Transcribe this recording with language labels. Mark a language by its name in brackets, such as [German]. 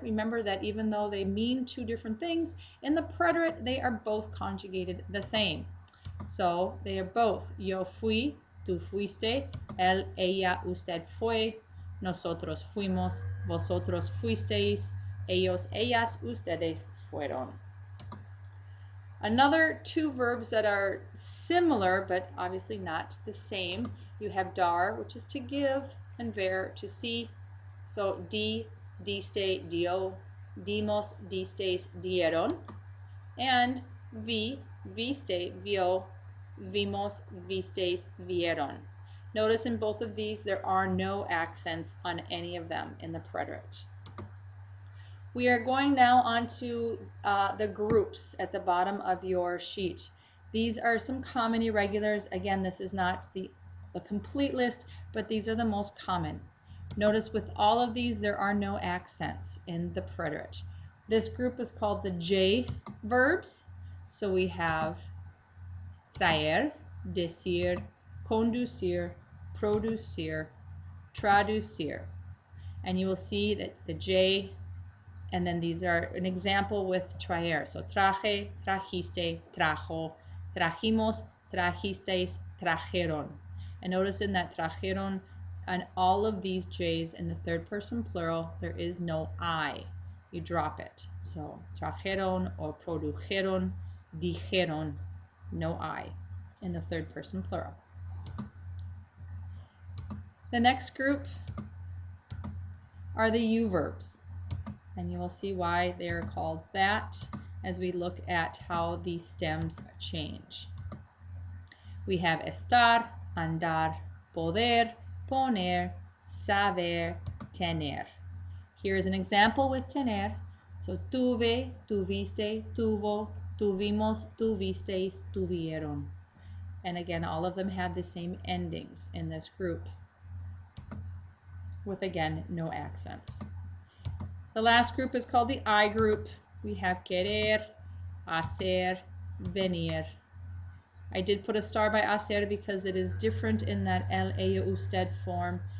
[English] Remember that even though they mean two different things, in the preterite, they are both conjugated the same. So they are both. [Spanish] Yo fui, tú fuiste, él, ella, usted fue, nosotros fuimos, vosotros fuisteis, ellos, ellas, ustedes fueron. [English] Another two verbs that are similar, but obviously not the same. You have dar, which is to give, and ver, to see. [Spanish] So di, diste, dio, dimos, distes, dieron. And vi, viste, vio, vimos, vistes, vieron. [English] Notice in both of these there are no accents on any of them in the preterite. We are going now on to the groups at the bottom of your sheet. These are some common irregulars. Again, this is not the complete list, but these are the most common. Notice with all of these there are no accents in the preterite. This group is called the J verbs. So we have [Spanish] traer, decir, conducir, producir, traducir. [English] And you will see that the J, and then these are an example with traer. [Spanish] So traje, trajiste, trajo, trajimos, trajisteis, trajeron. [English] And notice in that trajeron, on all of these J's in the third person plural, there is no I. You drop it. So trajeron or produjeron, dijeron, no I in the third person plural. The next group are the U verbs. And you will see why they are called that as we look at how these stems change. We have [Spanish] estar, andar, poder, poner, saber, tener. [English] Here is an example with tener. [Spanish] So tuve, tuviste, tuvo, tuvimos, tuvisteis, tuvieron. [English] And again, all of them have the same endings in this group with, again, no accents. The last group is called the I group. We have querer, hacer, venir. I did put a star by hacer because it is different in that el, ella, usted form.